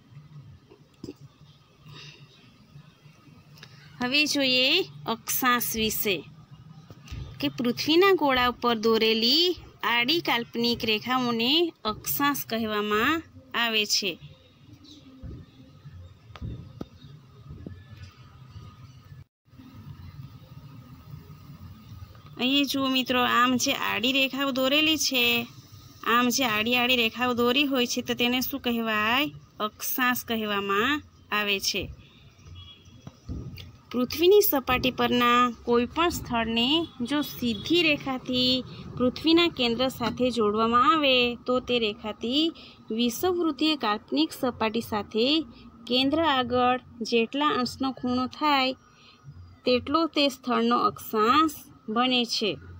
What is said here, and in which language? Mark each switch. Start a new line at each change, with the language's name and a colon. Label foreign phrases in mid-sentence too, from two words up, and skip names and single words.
Gujarati: હવે જોઈએ અક્ષાંશ વિષે કે પૃથ્વીના ગોળા પર દોરેલી આડી કાલ્પનિક રેખાઓને અક્ષાંશ કહેવામાં આવે છે। અહીં જુઓ મિત્રો, આમ જે આડી રેખાઓ દોરેલી છે, આમ જે આડી આડી રેખાઓ દોરી હોય છે તો તેને શું કહેવાય? અક્ષાંશ કહેવામાં આવે છે। પૃથ્વીની સપાટી પરના કોઈપણ સ્થળને જો સીધી રેખાથી પૃથ્વીના કેન્દ્ર સાથે જોડવામાં આવે તો તે રેખાથી વિષુવવૃત્તીય કાલ્પનિક સપાટી સાથે કેન્દ્ર આગળ જેટલા અંશનો ખૂણો થાય તેટલો તે સ્થળનો અક્ષાંશ બને છે।